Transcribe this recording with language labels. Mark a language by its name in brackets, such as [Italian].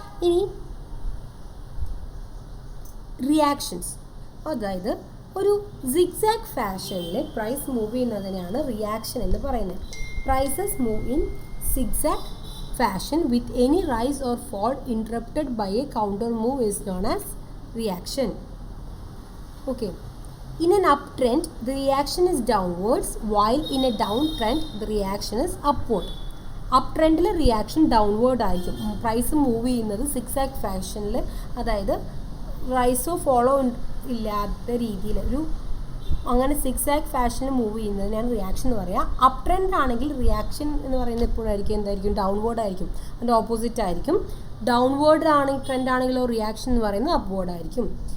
[Malayalam] ഇനി റിയാക്ഷൻസ്, അതായത് ഒരു സിഗ്സാഗ് ഫാഷനിൽ പ്രൈസ് മൂവ് ചെയ്യുന്നതിനാണ് റിയാക്ഷൻ എന്ന് പറയുന്നത്. [English] Prices move in zigzag fashion with any rise or fall interrupted by a counter move is known as reaction. Okay, in an uptrend the reaction is downwards, while in a downtrend the reaction is upward. [Malayalam] Uptrendile reaction downward ആയിരിക്കും. Price move ചെയ്യുന്നത് zigzag ഫാഷനിൽ, അതായത് റൈസോ follow ഇല്ലാത്ത രീതിയിൽ അങ്ങനെ zigzag ഫാഷനിൽ move ചെയ്യുന്നതിനാണ് reaction എന്ന് പറയുക. അപ്പ് ട്രെൻഡ് ആണെങ്കിൽ റിയാക്ഷൻ എന്ന് പറയുന്നത് എപ്പോഴായിരിക്കും? എന്തായിരിക്കും? ഡൗൺവേർഡ് ആയിരിക്കും. അതിൻ്റെ ഓപ്പോസിറ്റ് ആയിരിക്കും. ഡൗൺവേർഡ് ആണെങ്കിൽ ട്രെൻഡ് ആണെങ്കിലോ റിയാക്ഷൻ എന്ന് പറയുന്നത് അപ്വേർഡ് ആയിരിക്കും.